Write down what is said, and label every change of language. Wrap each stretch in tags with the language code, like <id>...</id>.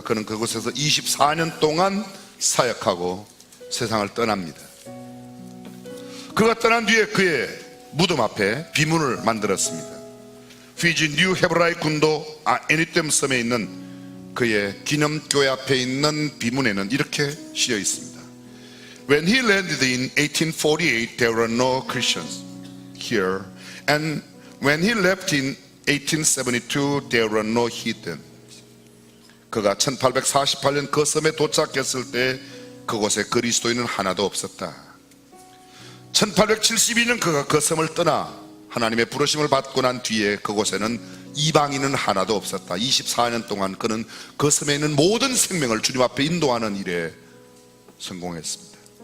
<ko>그는 그곳에서 24년 동안 사역하고 세상을 떠납니다. 그가 떠난 뒤에 그의 무덤 앞에 비문을 만들었습니다. 피지 뉴 헤브라이 군도 에니티엄 섬에 있는 그의 기념교회 앞에 있는 비문에는 이렇게 쓰여 있습니다.</ko> <en>When he landed in 1848, there were no Christians here. And when he left in 1872, there were no heathen.</en> <ko>그가 1848년 그 섬에 도착했을 때 그곳에 그리스도인은 하나도 없었다. 1872년 그가 그 섬을 떠나 하나님의 부르심을 받고 난 뒤에 그곳에는 이방인은 하나도 없었다. 24년 동안 그는 그 섬에 있는 모든 생명을 주님 앞에 인도하는 일에 성공했습니다.</ko>